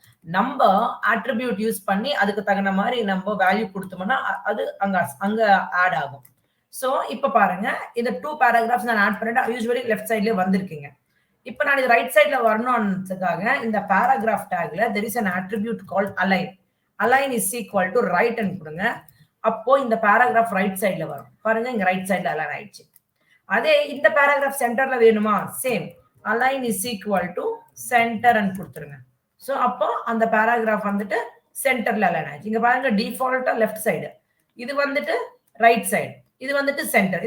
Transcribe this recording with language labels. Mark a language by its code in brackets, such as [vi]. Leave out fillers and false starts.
[ta] நம்ம attribute use பண்ணி அதுக்கு தகுந்த மாதிரி நம்ம வேல்யூ கொடுத்தோம்னா அது அங்க ஆட் ஆகும். ஸோ இப்போ பாருங்க, இந்த 2 பேராகிராஃப்ஸ் நான் ஆட் பண்ணிட்டு யூஸ்வலி லெஃப்ட் சைட்லயே வந்திருக்கீங்க. இப்போ நான் இது ரைட் சைட்ல வரணும்ன்றதுக்காக இந்த paragraph டேக்ல [en] there is an attribute called align. align is equal to right and [ta] கொடுங்க. அப்போ இந்த பேராகிராஃப் ரைட் சைட்ல வரும் பாருங்க, இங்க ரைட் சைட்ல அலைன் ஆயிடுச்சு. அதே இந்த பேராகிராஃப் சென்டர்ல வேணுமா, same [en] align is equal to center [ta] and கொடுத்துருங்க. ஸோ அப்போ அந்த பேராகிராஃப் வந்துட்டு சென்டர்ல அலைன் ஆயிடுச்சு. இங்க பாருங்க, டிஃபால்ட்டா லெஃப்ட் சைடு, இது வந்துட்டு ரைட் சைடு, இது வந்துட்டு சென்டர்.